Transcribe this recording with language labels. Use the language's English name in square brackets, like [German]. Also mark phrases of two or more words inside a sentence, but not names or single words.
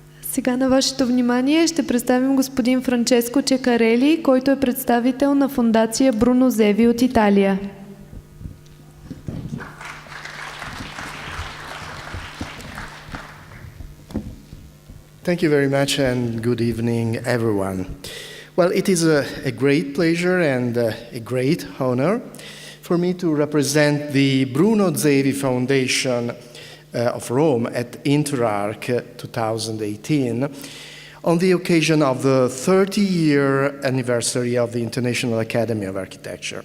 [Bulgarian] Сега на вашето внимание ще представим господин Франческо Чекарели, който е представител на Фондация Бруно Зеви от Италия. [English] Thank you very much and good evening, everyone. Well, it is a great pleasure and a great honor for me to represent the Bruno Zevi Foundation of Rome at INTERARCH 2018 on the occasion of the 30-year anniversary of the International Academy of Architecture.